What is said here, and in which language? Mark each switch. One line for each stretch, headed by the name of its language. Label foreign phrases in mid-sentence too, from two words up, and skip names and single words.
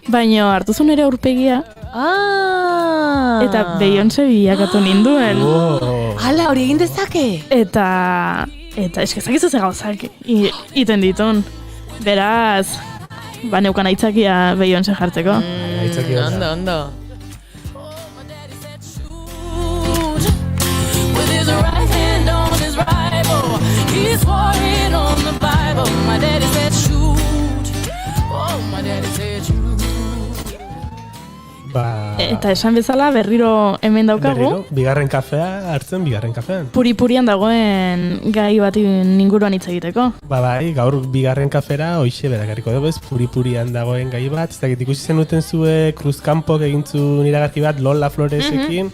Basque: Baina hartu zuen ere aurpegia, Eta Beyoncé bilakatu ninduen. Hala, hori egin dezake? Eta eskezakizu ze gauzak iten ditun. Beraz, neukan aitzakia Beyoncé jartzeko. Ondo.
English: With his right hand on his Bible, he swore it on the Bible. My daddy said shoot. Oh, my daddy said shoot.
Basque: Eta esan bezala berriro hemen daukagu. Bigarren kafea hartzen, bigarren kafean. Puri-purian dagoen gai bati inguruan hitz egiteko. Bai, gaur bigarren kafera hoixe berakarriko dugu, puri-purian dagoen gai bat. Ez dakit ikusi zenuten zue Cruzcampok egintzun iragarki bat Lola Floresekin.